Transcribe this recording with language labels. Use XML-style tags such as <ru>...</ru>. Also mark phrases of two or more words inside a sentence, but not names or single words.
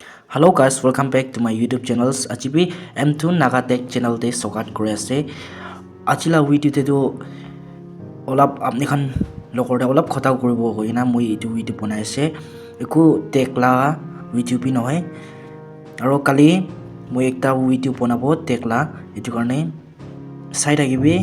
<en>Hello guys, welcome back to my YouTube channels.</en> <nag>Ajibi M2 Naga Tech channel te sokat kore ase. Ajila video te do olap apni khan lokor da olap khota koribo hoina moi etu video banai ase. Eku tech la video bi nohai. Aro kali moi ekta video banabo tech la etu karne side agibi.</nag>